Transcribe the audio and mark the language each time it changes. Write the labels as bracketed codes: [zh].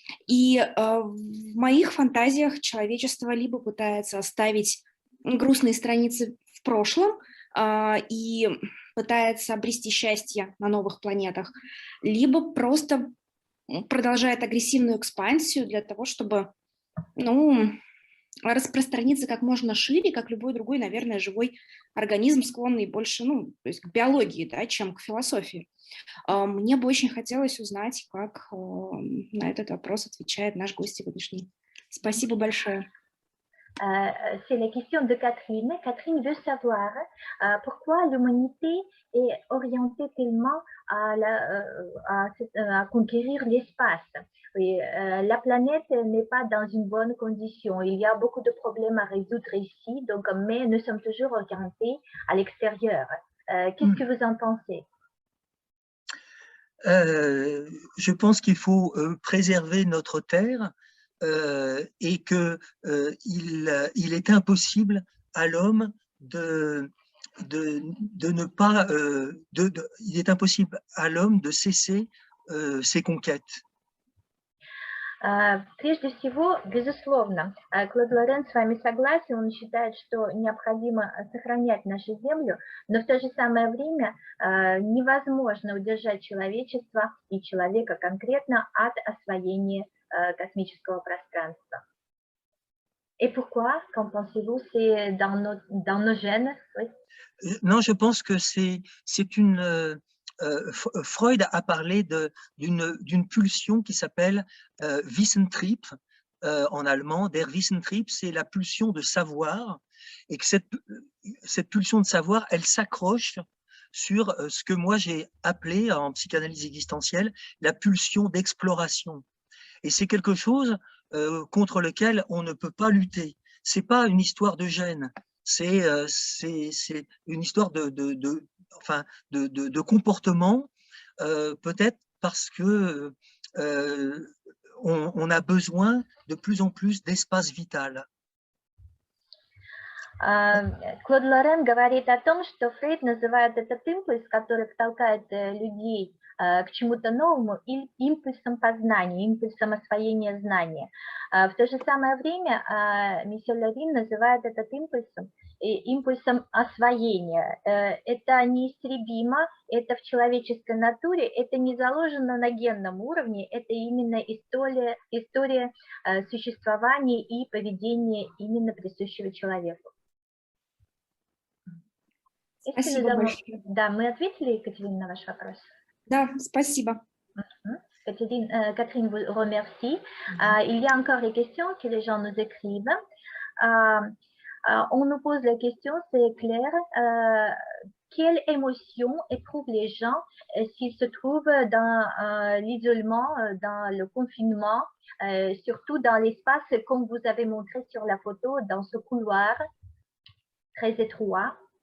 [ru] И в моих фантазиях человечество либо пытается оставить грустные страницы в прошлом и пытается обрести счастье на новых планетах, либо просто продолжает агрессивную экспансию для того, чтобы распространиться как можно шире, как любой другой, наверное, живой организм, склонный больше то есть к биологии, да, чем к философии. Мне бы очень хотелось узнать, как на этот вопрос отвечает наш гость сегодняшний. Спасибо большое. [fr] C'est la question de Catherine. Catherine veut savoir pourquoi l'humanité est orientée tellement à conquérir l'espace. Oui, la planète n'est pas dans une bonne condition. Il y a beaucoup de problèmes à résoudre ici, mais nous sommes toujours orientés à l'extérieur. Qu'est-ce que vous en pensez? Je pense qu'il faut préserver notre terre et que il est impossible à l'homme de ne pas il est impossible à l'homme de cesser ses conquêtes. [ru] Прежде всего, безусловно, Клод Лорен с вами согласен, он считает, что необходимо сохранять нашу Землю, но в то же самое время невозможно удержать человечество и человека конкретно от освоения космического пространства. [fr] Et pourquoi, qu'en pensez-vous, c'est dans nos gènes? Oui. Non, je pense que c'est une... Freud a parlé d'une pulsion qui s'appelle Wissentrieb, en allemand. Der Wissentrieb, c'est la pulsion de savoir, et que cette pulsion de savoir, elle s'accroche sur ce que moi j'ai appelé en psychanalyse existentielle la pulsion d'exploration. Et c'est quelque chose contre lequel on ne peut pas lutter. C'est pas une histoire de gène, c'est une histoire de comportement, peut-être parce que on a besoin de plus en plus d'espace vital. [ru] Клод Лорен говорит о том, что Фрейд называет этот импульс, который толкает людей к чему-то новому, импульсом познания, импульсом освоения знания. В то же самое время месье Лорин называет этот импульсом освоения. Это неистребимо, это в человеческой натуре, это не заложено на генном уровне, это именно история существования и поведения именно присущего человеку. Спасибо большое. Да, мы ответили, Екатерина, на ваш вопрос? Да, спасибо. [fr] Catherine vous remercie. Il y a encore des questions que les gens nous écrivent. On nous pose la question, c'est clair, quelle émotion éprouvent les gens s'ils se trouvent dans l'isolement, dans le confinement, surtout dans l'espace comme vous avez montré sur la photo, dans ce couloir très étroit?